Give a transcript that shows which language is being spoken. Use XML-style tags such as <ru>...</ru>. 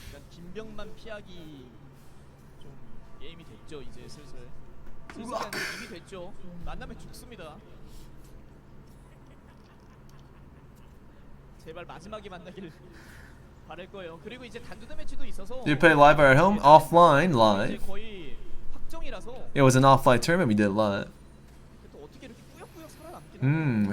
<ko>김병만 피하기 좀 게임이 됐죠. 이제 슬슬 이미 됐죠. 만나면 죽습니다. 제발 마지막에 만나기를 바랄 거예요. 그리고 이제 단두대 매치도 있어서.</ko> <en>Did you play live or at home? Offline, live.</en> <ko>거의 확정이라서.</ko> <en>It was an offline tournament. We did live.</en> <ko>또 어떻게 이렇게 꾸역꾸역 살아남기나.</ko>